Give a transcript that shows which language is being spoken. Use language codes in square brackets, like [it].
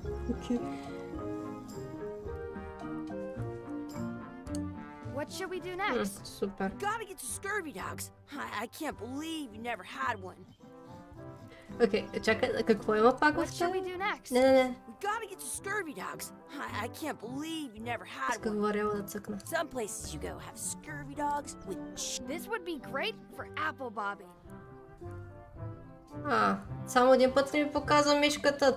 [en] Okay. What should we do next? [bg] Супер. [en] Gotta get to scurvy dogs. I can't believe you never had one. [bg] Окей, чакай, какво има пак в това? Не. [en] Gotta get to scurvy dogs. I can't believe you never had one. [bg] Исках варела да цъкна. [en] Some places you go have scurvy dogs with This would be great for apple bobbing. [bg] Само един път ли ми показва мишката?